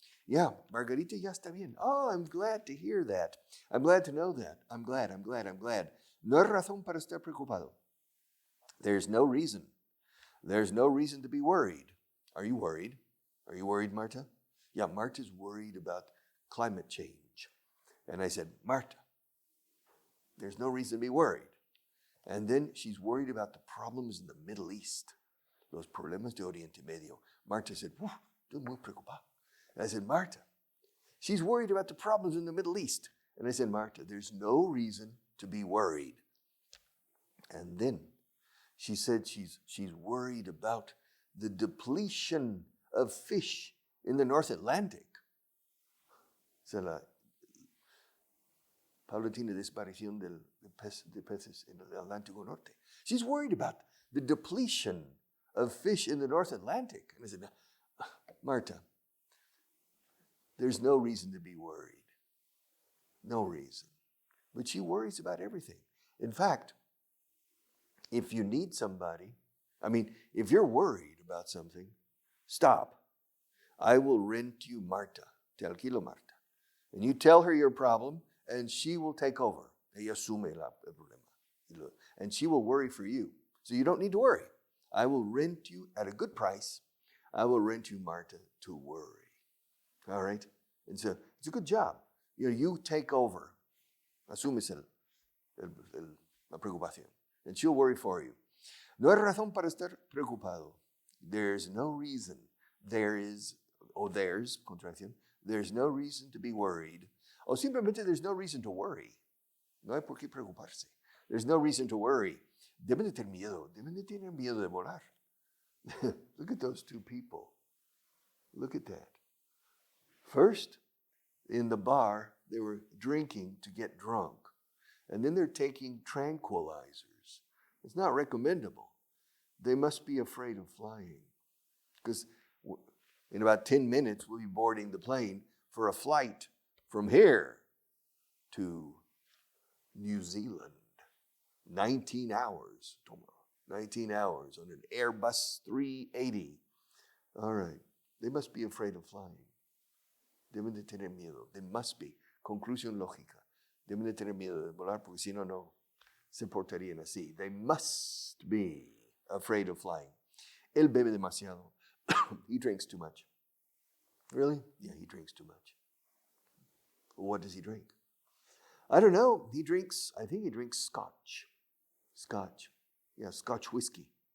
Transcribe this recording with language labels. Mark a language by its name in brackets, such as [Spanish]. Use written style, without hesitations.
[English] Yeah, Margarita [Spanish] ya está bien. [English] Oh, I'm glad to hear that. I'm glad to know that. I'm glad. [Spanish] No hay razón para estar preocupado. [English] There's no reason. There's no reason to be worried. Are you worried? Are you worried, Marta? Yeah, Marta's worried about climate change. And I said, Marta, there's no reason to be worried. And then she's worried about the problems in the Middle East. [Spanish] Los problemas de Oriente Medio. Marta said, estoy muy preocupado. [English] And I said, Marta, she's worried about the problems in the Middle East. And I said, Marta, there's no reason to be worried. And then she said she's worried about the depletion of fish in the North Atlantic. [Spanish] So la paulatina desaparición de peces en el Atlántico Norte. [English] She's worried about the depletion of fish in the North Atlantic. And I said, Marta, there's no reason to be worried. No reason. But she worries about everything. In fact, if you need somebody, if you're worried about something, stop. I will rent you Marta. [Spanish] Te alquilo Marta. [English] And you tell her your problem, and she will take over. [Spanish] Ella asume el problema. [English] And she will worry for you. So you don't need to worry. I will rent you at a good price. I will rent you Marta to worry. All right? And so it's a good job. You take over. [Spanish] Asumes la preocupación. [English] And she'll worry for you. [Spanish] No hay razón para estar preocupado. [English] There's no reason. There's, contracción. There's no reason to be worried. [Spanish] O simplemente [English] there's no reason to worry. [Spanish] No hay por qué preocuparse. [English] There's no reason to worry. [Spanish] Deben de tener miedo de volar. [English] Look at those two people. Look at that. First, in the bar, they were drinking to get drunk. And then they're taking tranquilizers. It's not recommendable. They must be afraid of flying. Because in about 10 minutes, we'll be boarding the plane for a flight from here to New Zealand. 19 hours. 19 hours on an Airbus 380. All right. They must be afraid of flying. [Spanish] Deben de tener miedo. [English] They must be. [Spanish] Conclusión lógica. Deben de tener miedo de volar porque si no, no se portarían así. [English] They must be afraid of flying. [Spanish] Él bebe demasiado. [English] He drinks too much. Really? Yeah, he drinks too much. What does he drink? I don't know. I think he drinks scotch. Scotch. Yeah, Scotch whiskey.